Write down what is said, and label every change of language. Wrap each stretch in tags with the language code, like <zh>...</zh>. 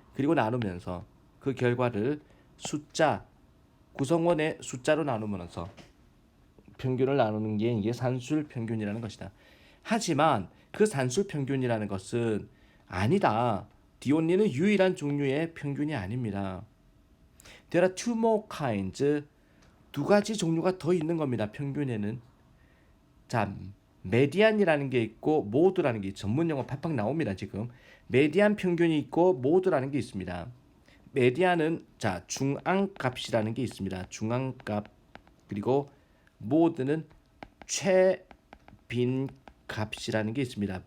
<ko>그리고 나누면서 그 결과를 숫자 구성원의 숫자로 나누면서 평균을 나누는 게 이게 산술 평균이라는 것이다. 하지만 그 산술 평균이라는 것은 아니다. 디온리는 유일한 종류의 평균이 아닙니다.</ko> <en>There are two more kinds.</en> <ko>두 가지 종류가 더 있는 겁니다. 평균에는. 자, 메디안이라는 게 있고 모드라는 게 전문 용어 팍팍 나옵니다. 지금 메디안 평균이 있고 모드라는 게 있습니다. 메디안은 자 중앙값이라는 게 있습니다. 중앙값 그리고 모드는 최빈 값이라는 게 있습니다.</ko>